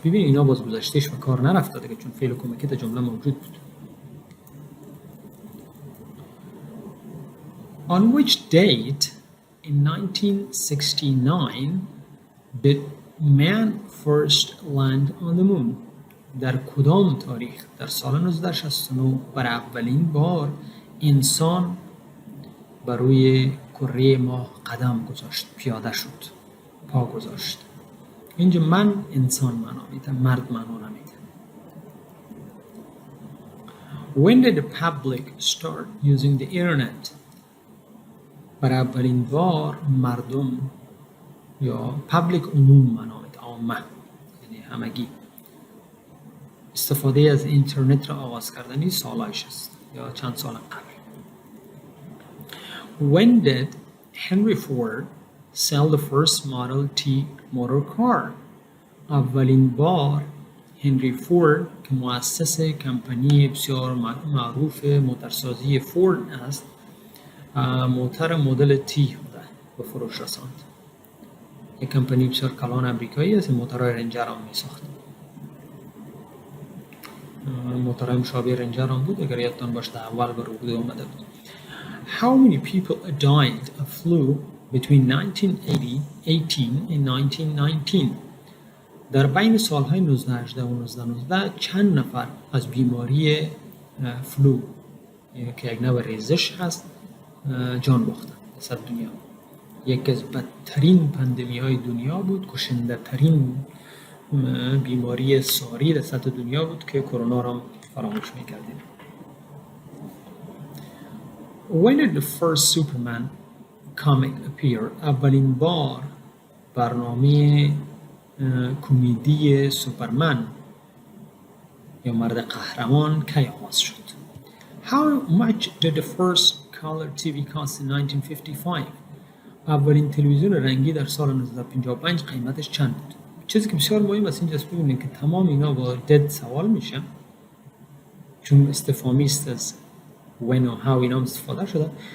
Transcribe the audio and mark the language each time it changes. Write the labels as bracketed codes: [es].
[fa] ببینید اینا باز گذشتهش و کار نرفتاده که چون فعل کمکی در جمله موجود بود. [en] On which date in 1969 did man first land on the moon? [fa] در کدام تاریخ در سال 1969 بر اولین بار انسان بر روی کره ماه قدم گذاشت، پیاده شد، پا گذاشت؟ اینجا من انسان معنا میده، مرد معنا نمیده. [en] When did the public start using the internet? [fa] بر اولین بار مردم یا public عموم معنا میده، عامه یعنی همگی، استفاده از اینترنت را آغاز کردنی سالایش است یا چند سال قبل. [en] When did Henry Ford sell the first Model T motor car? [fa] اولین بار هنری فورد که مؤسس کمپانی بسیار معروف موتورسازی فورد است، موتور مدل تی به فروش رساند. یک کمپانی بسیار کلان امریکایی است، موتورهای رنجر هم می ساخت. موتورهای مشابه رنجر هم بود، اگر یادتان باشه اول به روبوده اومده بود. [en] How many people died of flu between 1918 and 1919? [fa] در بین سالهای 1918 و 1919 چند نفر از بیماری فلو که یک نوع ریزش هست جان باختند در دنیا؟ یکی از بدترین پاندمی های دنیا بود، کشنده ترین بیماری ساری در سطح دنیا بود که کرونا را فراموش میکردیم. [en] When did the first Superman comic appear? [fa] اولین بار برنامه کمدی سوپرمن یا مرد قهرمان کی آغاز شد؟ [en] How much did the first color TV cost in 1955? [fa] اولین تلویزیون رنگی در سال 1955 قیمتش چند بود؟ چیزی که بسیار مهم است اینجاست ببینید که تمام اینا با did سوال میشه، چون استفهامی است از when و how اینا استفاده شده.